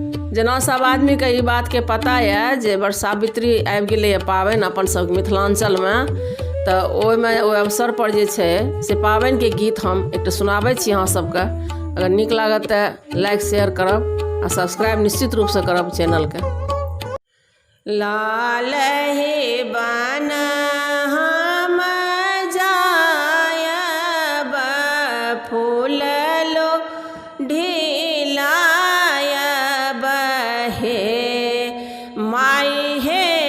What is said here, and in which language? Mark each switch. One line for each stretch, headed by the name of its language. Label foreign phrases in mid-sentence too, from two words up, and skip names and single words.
Maithili: जना सब आदमी के ई बात के पता है जे बरसावित्री आबि गेलै पाबनि अपन सब मिथिलांचल में, तो ओहिमे ओहि अवसर पर जे छै से पाबनि के गीत हम एकटा सुनाबै छी अहाँ सबके। अगर नीक लागत तो लाइक शेयर करब आ सब्सक्राइब निश्चित रूप से करब चैनल के। लाल हे बन हम जायब फूल लो ढिलायब हे माई हे